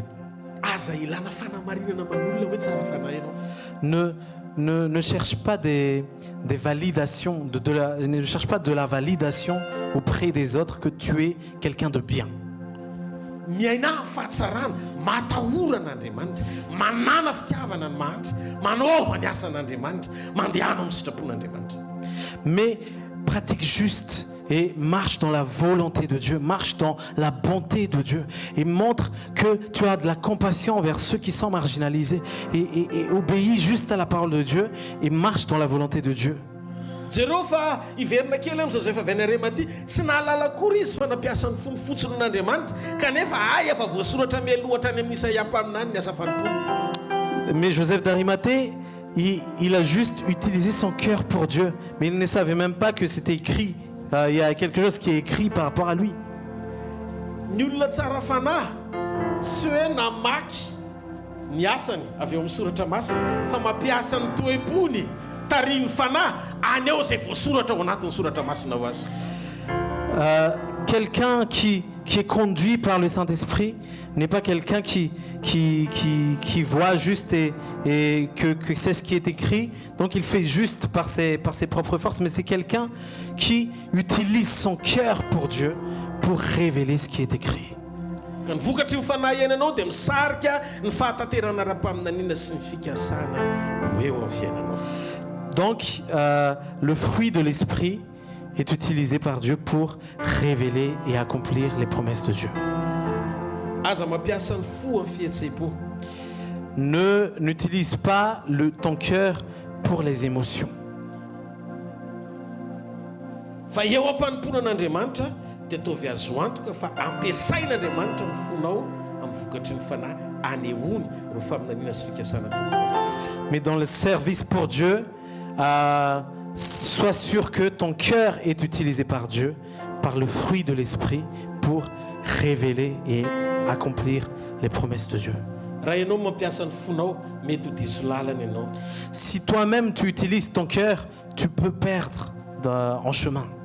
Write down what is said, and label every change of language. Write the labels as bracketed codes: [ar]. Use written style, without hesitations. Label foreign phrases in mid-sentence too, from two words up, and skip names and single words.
[mg] aza ilana fanamarinana man'olona hoe tsara fanahy ianao. [fr] Ne cherche pas des validations, ne cherche pas de la validation auprès des autres que tu es quelqu'un de bien. [mg] Miaina fahatsarana, matahoran'Andriamanitra, manana fitiavana ny Mahantra, manaova ny asan'Andriamanitra, mandehana amin'ny sitrapon'Andriamanitra. [fr] Mais pratique juste et marche dans la volonté de Dieu, marche dans la bonté de Dieu et montre que tu as de la compassion envers ceux qui sont marginalisés et obéis juste à la parole de Dieu et marche dans la volonté de Dieu. [mg] Jereo fa iverina kely amin'izao zay fa venarema ty tsy nahalala kory izy fa nampiasa ny fony fotsiny n'Andriamanitra kanefa efa voasoratra mialoatra any amin'ny Isaia mpaminany ny asa fanompoana. [fr] Mais Joseph d'Arimathée, il a juste utilisé son cœur pour Dieu, mais il ne savait même pas que c'était écrit. Il y a quelque chose qui est écrit par rapport à lui. [mg] Ny olona tsara fanahy tsy hoe namaky ny asany avy eo amin'ny soratra masina fa mampiasa ny toe-pony tariny fanahy aneo zay voasoratra ao anatin'ny soratra masina ho azy. [fr] Quelqu'un qui est conduit par le Saint-Esprit n'est pas quelqu'un qui voit juste et que c'est ce qui est écrit, donc il fait juste par ses propres forces, mais c'est quelqu'un qui utilise son cœur pour Dieu pour révéler ce qui est écrit. [mg] Ka ny vokatry ny fanahy iananao dia misarika ny fahataterana ara-paminaniana sy ny fikasana ho eo amin'ny fiainanao. [fr] Donc le fruit de l'esprit est utilisé par Dieu pour révéler et accomplir les promesses de Dieu. [mg] Aza mampiasa ny fo amin'ny fihetseham-po. [fr] N'utilise pas ton cœur pour les émotions. [mg] Fa eo am-panomponan'Andriamanitra dia ataovy azo antoka fa ampiasain'Andriamanitra ny fonao amin'ny vokatry ny fanahy anehoany ireo faminaniana sy fikasana tokony. [fr] Mais dans le service pour Dieu, sois sûr que ton cœur est utilisé par Dieu par le fruit de l'esprit pour révéler et accomplir les promesses de Dieu. Si toi-même tu utilises ton cœur, tu peux perdre en chemin.